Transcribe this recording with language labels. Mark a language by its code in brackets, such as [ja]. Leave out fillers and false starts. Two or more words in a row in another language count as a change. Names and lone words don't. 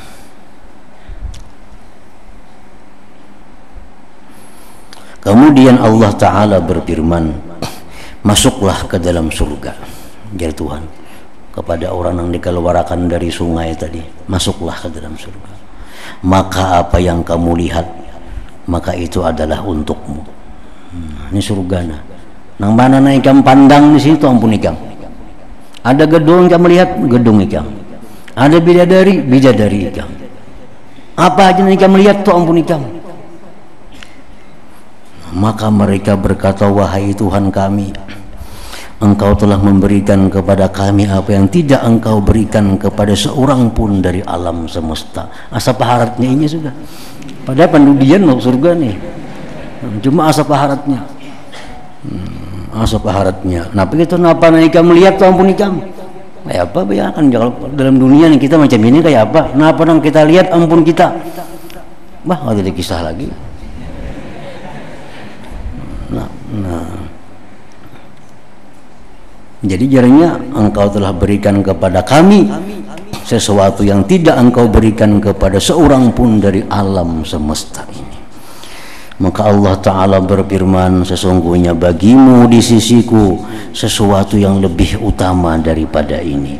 [id] Kemudian Allah Ta'ala berfirman, masuklah ke dalam surga, jadi Tuhan kepada orang yang dikeluarkan dari sungai tadi, masuklah ke dalam surga. Maka apa yang kamu lihat, maka itu adalah untukmu. [bjn] Ini surga. Nang mana na ikam pandang di situ, ampun ikam. Ada gedung ikam melihat, gedung ikam. Ada bidadari, bidadari ikam. Apa aja yang ikam lihat tuh, ampun ikam. [id] Maka mereka berkata, wahai Tuhan kami, Engkau telah memberikan kepada kami apa yang tidak Engkau berikan kepada seorang pun dari alam semesta. [bjn] Asa paharatnya ini sudah. Padahal pendudian mau surga nih. Cuma asa paharatnya. Asa paharatnya. Nah begitu napa ika melihat tuh, ampun ikam. Kayak apa bayangkan kalau dalam dunia nih kita macam ini kayak apa? Napa nang kita lihat, ampun kita. Bah ada kisah lagi. Nah. [id] Jadi jarangnya Engkau telah berikan kepada kami sesuatu yang tidak Engkau berikan kepada seorang pun dari alam semesta ini. Maka Allah Ta'ala berfirman, sesungguhnya bagimu di sisiku sesuatu yang lebih utama daripada ini.